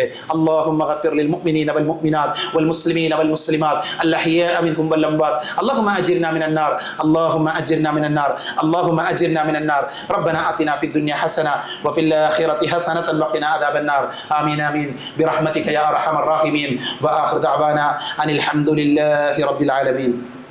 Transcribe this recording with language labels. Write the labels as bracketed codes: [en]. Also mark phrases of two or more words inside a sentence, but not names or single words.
[ar] اللهم اغفر للمؤمنين والمؤمنات والمسلمين والمسلمات الأحياء منهم والأموات اللهم أجرنا من النار اللهم أجرنا من النار اللهم أجرنا من النار ربنا آتنا في الدنيا حسنة وفي الآخرة حسنة وقنا عذاب النار آمين آمين برحمتك يا أرحم الراحمين وآخر دعوانا أن الحمد لله رب العالمين.